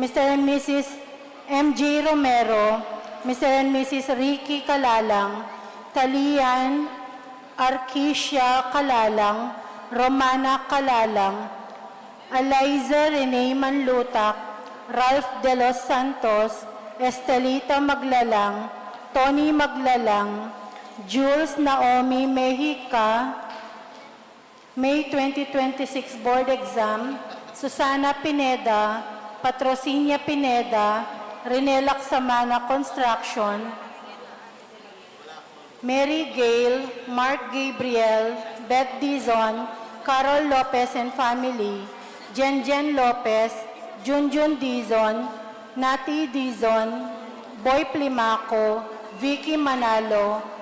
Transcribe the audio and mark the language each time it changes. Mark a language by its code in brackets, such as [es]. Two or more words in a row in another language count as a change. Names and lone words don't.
[en] and Mrs. MJ Romero, Mr. and Mrs. Ricky Kalalang, Talian Arquisia Calalang, Romana Calalang, Eliza Rene Manlutak, Ralph de los Santos, Estelita Maglalang, Tony Maglalang, Jules Naomi Mejica, May 2026 Board Exam, Susana Pineda, Patrocinia Pineda, Rene Laksamana Construction, Mary Gale, Mark Gabriel, Beth Dizon, Carol Lopez and family, Jen Lopez, Junjun Dizon, Nati Dizon, Boy Plimaco, Vicky Manalo,